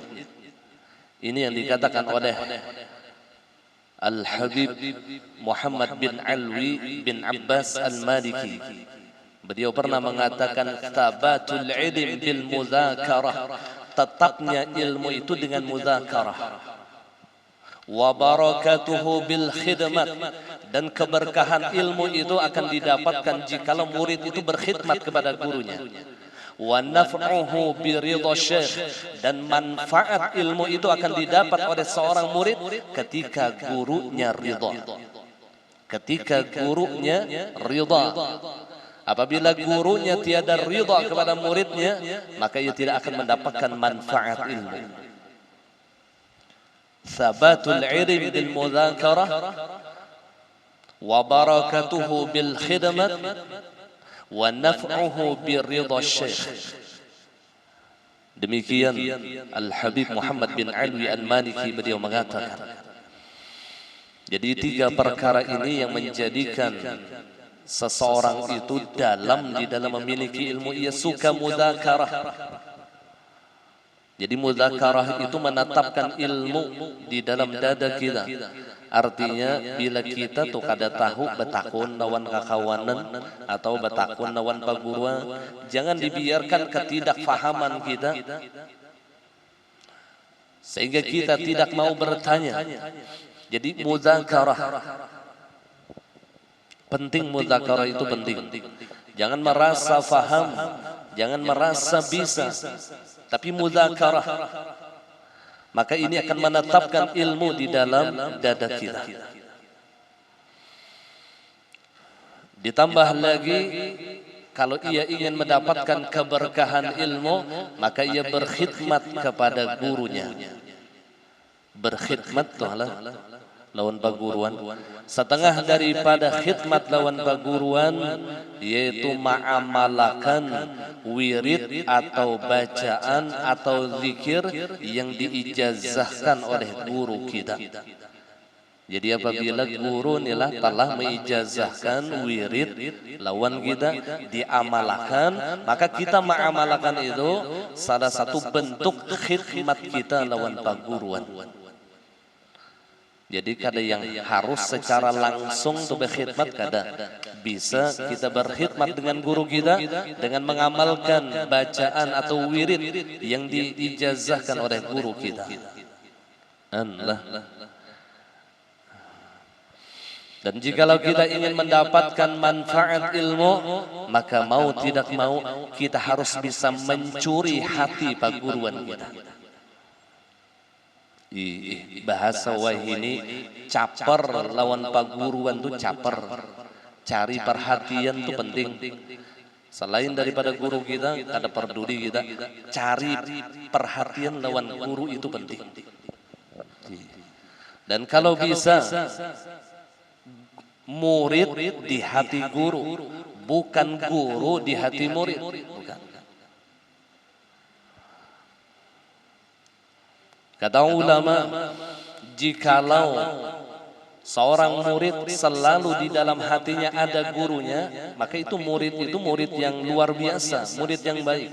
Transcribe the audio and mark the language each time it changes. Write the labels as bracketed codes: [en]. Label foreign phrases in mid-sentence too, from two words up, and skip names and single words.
[id] Ini yang dikatakan oleh Al-Habib Muhammad bin Alwi bin Abbas Al-Maliki. Beliau pernah mengatakan [ar] ثبات العلم بالمذاكرة, [id] tetapnya ilmu itu dengan mudzakarah. [ar] وبركته بالخدمة, [id] dan keberkahan ilmu itu akan didapatkan jikalau murid itu berkhidmat kepada gurunya. [ar] ونفعه برضا الشيخ, [id] dan manfaat ilmu itu akan didapat oleh seorang murid ketika gurunya ridha. Ketika gurunya ridha. Apabila gurunya tiada ridha kepada muridnya, maka ia tidak akan mendapatkan manfaat ilmu. [ar] ثبات العلم بالمذاكرة وبركته بالخدمة ونفعه برضا الشيخ. [id] Demikian Al-Habib Muhammad bin Alwi Al-Maliki beliau mengatakan. Jadi tiga perkara ini yang menjadikan seseorang itu di dalam memiliki ilmu, ia suka mudzakarah. Jadi mudzakarah itu menetapkan ilmu di dalam dada kita. Artinya bila kita tuh [bjn] kada tahu betakun lawan kakawanan atau betakun lawan paguruan, [id] jangan dibiarkan ketidakfahaman kita sehingga kita tidak mau bertanya. Jadi mudzakarah penting, mudzakarah itu penting. Jangan merasa faham, jangan merasa bisa, tapi mudzakarah. Maka ini akan menetapkan ilmu di dalam dada kita. Ditambah lagi, kalau ia ingin mendapatkan keberkahan ilmu, maka ia berkhidmat kepada gurunya. [bjn] Berkhidmat tuh lawan paguruan. [id] Setengah daripada khidmat [bjn] lawan paguruan [id] yaitu ma'amalakan wirid atau bacaan atau zikir yang diijazahkan oleh guru kita. Jadi apabila guru nila telah meijazahkan wirid lawan kita diamalkan, maka kita ma'amalakan itu salah satu bentuk khidmat kita [bjn] lawan paguruan. [id] Jadi kada yang harus secara langsung untuk berkhidmat, kada. Bisa kita berkhidmat dengan guru kita dengan mengamalkan bacaan atau wirid yang diijazahkan oleh guru kita. Dan jikalau kita ingin mendapatkan manfaat ilmu, maka mau tidak mau kita harus bisa mencuri hati paguruan kita. [bjn] Bahasa wahini caper lawan paguruan tuh caper. [id] Cari perhatian tuh penting. Selain daripada guru kita, kada peduli kita, cari perhatian lawan guru itu penting. Dan kalau bisa murid di hati guru, bukan guru di hati murid, bukan. Kata ulama, jikalau seorang murid selalu di dalam hatinya ada gurunya, maka itu murid yang luar biasa, murid yang baik.